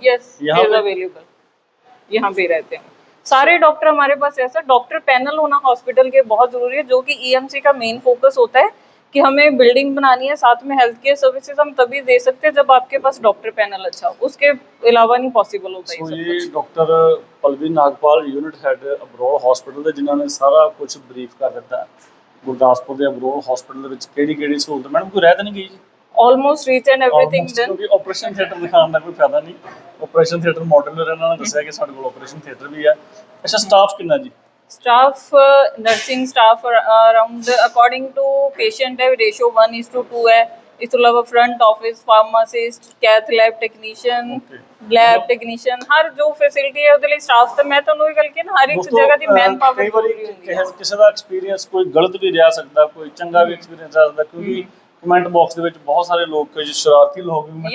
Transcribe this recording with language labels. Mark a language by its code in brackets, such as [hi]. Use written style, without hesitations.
[hi] Yes available यहाँ पे रहते हैं सारे डॉक्टर हमारे पास। ऐसा डॉक्टर पैनल होना हॉस्पिटल के बहुत जरूरी है, जो कि ईएमसी का मेन फोकस होता है कि हमें बिल्डिंग बनानी है, साथ में हेल्थ केयर सर्विसेज हम तभी दे सकते हैं जब आपके पास डॉक्टर पैनल अच्छा हो, उसके अलावा नहीं पॉसिबल होता है। [pa] ये doctor Pallavi Nagpal unit head Abrol hospital ਦੇ ਜਿਨ੍ਹਾਂ ਨੇ ਸਾਰਾ ਕੁਝ ਬਰੀਫ ਕਰ ਦਿੱਤਾ ਗੁਰਦਾਸਪੁਰ ਦੇ ਅਬਰੋਲ ਹਸਪੀਟਲ ਦੇ ਵਿੱਚ ਕਿਹੜੀ ਸਹੂਲਤ ਮੈਡਮ ਕੋਈ ਰਹਿ ਤਾਂ ਨਹੀਂ ਗਈ ਜੀ? [en] almost reach and everything done, [hi] क्योंकि ऑपरेशन थिएटर दिखाने का कोई फायदा नहीं, ऑपरेशन थिएटर मॉड्यूलर [pa] ਇਹਨਾਂ ਨੇ ਦੱਸਿਆ ਕਿ ਸਾਡੇ ਕੋਲ [hi] ऑपरेशन थिएटर भी है। अच्छा, स्टाफ कितना जी? Staff nursing staff around according to patient है रेशियो 1:2 है। इस तो अलावा front office, pharmacist, cath lab technician, lab technician, हर जो फैसिलिटी है [pa] ਉਹਦੇ ਲਈ ਸਟਾਫ ਤੇ ਮੈਂ ਤੁਹਾਨੂੰ ਇਹ ਗੱਲ ਕਿ ਹਰ ਇੱਕ ਜਗ੍ਹਾ ਦੀ ਮੈਨ ਪਾਵਰ ਜ਼ਰੂਰੀ ਹੁੰਦੀ ਹੈ। ਕਿਸੇ ਦਾ ਐਕਸਪੀਰੀਅੰਸ ਕੋਈ ਗਲਤ ਵੀ ਰਿਹਾ ਸਕਦਾ, ਕੋਈ ਚੰਗਾ ਵੀ ਐਕਸਪੀਰੀਅੰਸ ਆ ਸਕਦਾ, ਕਿਉਂਕਿ ਕਮੈਂਟ ਬਾਕਸ ਦੇ ਵਿੱਚ ਬਹੁਤ ਸਾਰੇ ਲੋਕ ਕੁਝ ਸ਼ਰਾਰਤੀ ਲੋਕ ਵੀ